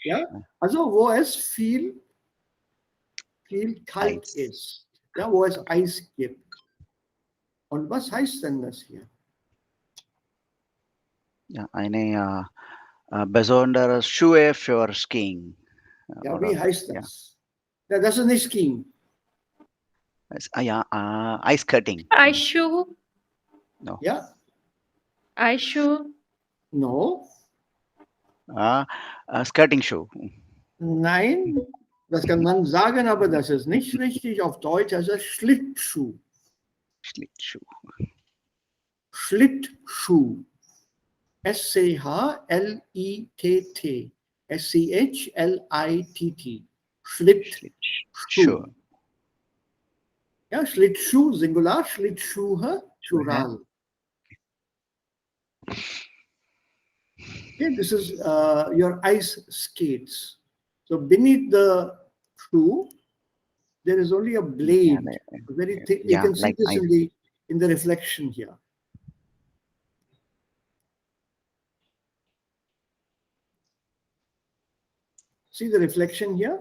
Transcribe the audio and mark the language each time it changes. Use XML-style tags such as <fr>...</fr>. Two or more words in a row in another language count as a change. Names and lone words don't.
<de>Ja, also wo es viel kalt Eis. ist. Ja, wo es Eis gibt. Und was heißt denn das hier? Ja, eine besondere Schuhe für Skiing. Ja, Oder, wie heißt ja. das? Ja, das ist nicht Skiing.</de> <en>Ice cutting. Ice shoe. No.</en> <de>Ja,</de> <en>Ice shoe. no. Skirting shoe.</en> <de>Nein, das kann man sagen, aber das ist nicht richtig. Auf Deutsch heißt es Schlittschuh. Schlittschuh. Schlittschuh. S-C-H-L-I-T-T. S-C-H-L-I-T-T. Schlittschuh. Schlittschuh. Ja, Schlittschuh, Singular, Schlittschuhe, Plural.</de> <en>Okay, this is your ice skates. So beneath the shoe, there is only a blade, very thick. You can see like this in the reflection here. See the reflection here?</en>